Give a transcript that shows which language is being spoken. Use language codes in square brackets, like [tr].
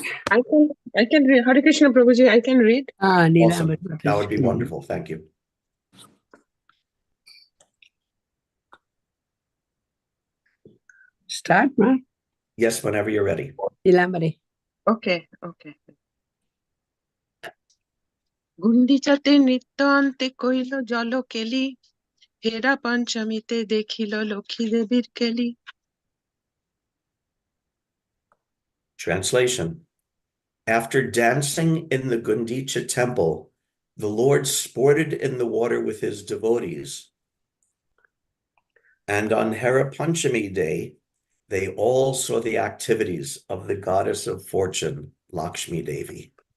[en] I can read. Hare Krishna Prabhuji, I can read. Lila. Awesome. That would be wonderful. Thank you. Start, ma. Yes, whenever you're ready. Nilambari. Okay. [bn] গুন্ডিচাতে নৃত্যান্তে কইল জল কেলি হেরা পঞ্চমীতে দেখিল লক্ষ্মী দেবীর কেলি [en] Translation. After dancing in the Gundicha temple, the Lord sported in the water with his devotees. And on Hera Panchami day, they all saw the activities of the goddess of fortune, Lakshmi Devi.